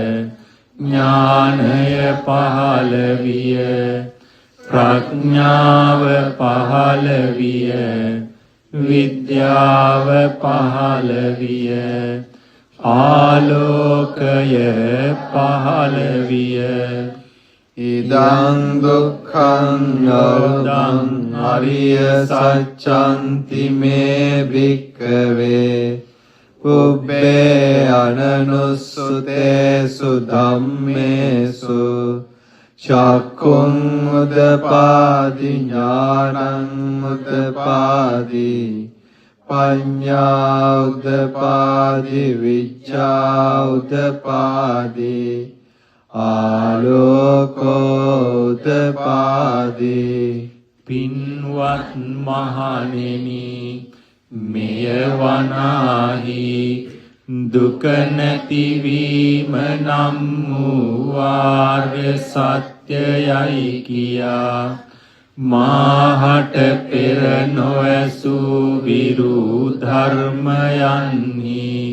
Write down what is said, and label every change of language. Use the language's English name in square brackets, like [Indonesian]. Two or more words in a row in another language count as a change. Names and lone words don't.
[Sinhala] ඥානය පහළ විය ප්‍රඥාව පහළ විය විද්‍යාව පහළ විය ආලෝකය පහළ විය [Pali] ඉදං දුක්ඛං යෝදං අරිය සත්‍යන්ති මේ භික්ඛවේ පුබ්බේ අනනුස්සතේසු ධම්මේසු චක්ඛුං උදපාදි ඥානං උදපාදි පඤ්ඤා උදපාදි විඤ්ඤා උදපාදි ආලෝකෝ උදපාදි [Sinhala] පින්වත් මහණෙනි මෙය වනාහි දුක නැතිවීම නම් වූ ආර්ය සත්‍යයයි කියා මාහට පෙර නොඇසූ විරු ධර්මයන්හි